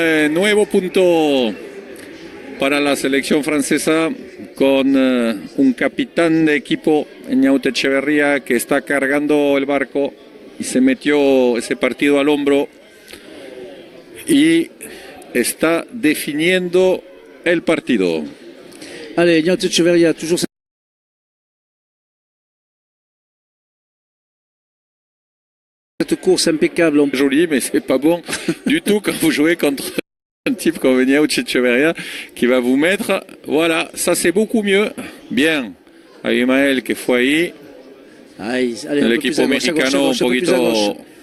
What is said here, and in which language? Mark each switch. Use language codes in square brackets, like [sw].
[es] Nuevo punto para la selección francesa con un capitán de equipo, Enyao Echeverria, que está cargando el barco y se metió ese partido al hombro y está definiendo el partido. [fr] Allez, Enyao Echeverria, toujours cette course impeccable. Joli, mais c'est pas bon du tout quand vous jouez contre un type comme Enyao Echeverria qui va vous mettre. Voilà, ça c'est beaucoup mieux. [es] Bien. Abimael que fue ahí. [fr] Allez, [es] el equipo mexicano un poquito.